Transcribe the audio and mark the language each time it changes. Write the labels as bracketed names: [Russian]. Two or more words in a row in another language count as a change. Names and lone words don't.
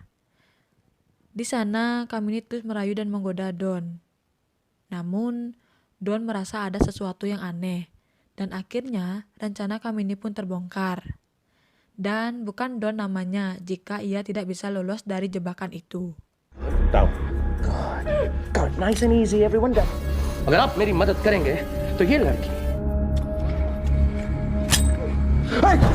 [Indonesian] Di sana, Kamini terus merayu dan menggoda Don. Namun, Don merasa ada sesuatu yang aneh. Dan akhirnya, rencana Kamini pun terbongkar. Dan bukan Don namanya jika ia tidak bisa lolos dari jebakan itu. [English] Down. God, nice and easy, everyone down. [Hindi] अगर आप मेरी मदद करेंगे, तो ये लड़की। [English] Hey!